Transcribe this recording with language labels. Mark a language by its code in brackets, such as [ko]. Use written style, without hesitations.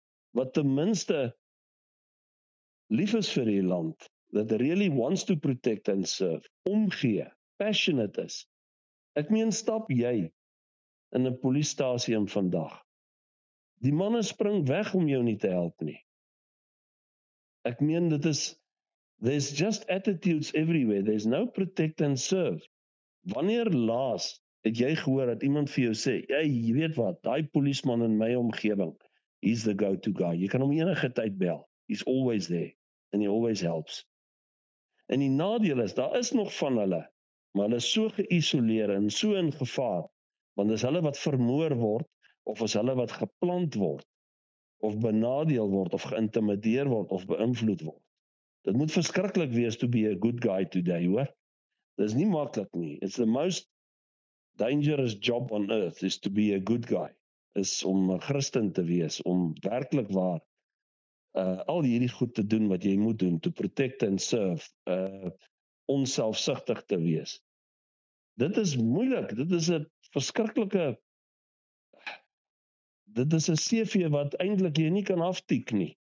[af] wat ten minste lief is vir die land, [en] that really wants to protect and serve, [af] omgee, passionate is. Ek meen, stap jy in 'n polisiestasie in vandag. Die manne spring weg om jou nie te help nie. Ek meen, [en] there's just attitudes everywhere, there's no protect and serve. [af] Wanneer laas het jy gehoor dat iemand vir jou sê, jy weet wat, daai polisman in my omgewing, [en] he's the go-to guy. [af] Jy kan hom enige tyd bel. [en] He's always there and he always helps. [af] En die nadeel is, daar is nog van hulle, maar hulle is so geïsoleer en so in gevaar, want is hulle wat vermoor word, of is hulle wat geplant word, of benadeel word, of geïntimideer word, of beïnvloed word. Dit moet verskriklik wees [en] to be a good guy today, [af] hoor. Dit is nie maklik nie. [en] It's the most dangerous job on earth is to be a good guy. [af] Is om 'n Christen te wees, om werklik waar al hierdie goed te doen wat jy moet doen, [en] to protect and serve, [af] onselfsugtig te wees. Dit is moeilik, dit is 'n verskriklike, dit is 'n CV wat eintlik jy nie kan aftik nie.